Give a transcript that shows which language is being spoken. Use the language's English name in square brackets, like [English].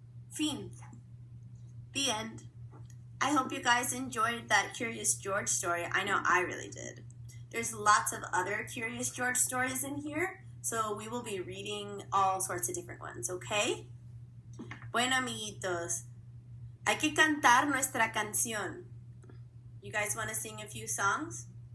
[Spanish] Fin. [English] The end. I hope you guys enjoyed that Curious George story. I know I really did. There's lots of other Curious George stories in here, so we will be reading all sorts of different ones, okay? [Spanish] Bueno, amiguitos, hay que cantar nuestra canción. [English] You guys want to sing a few songs?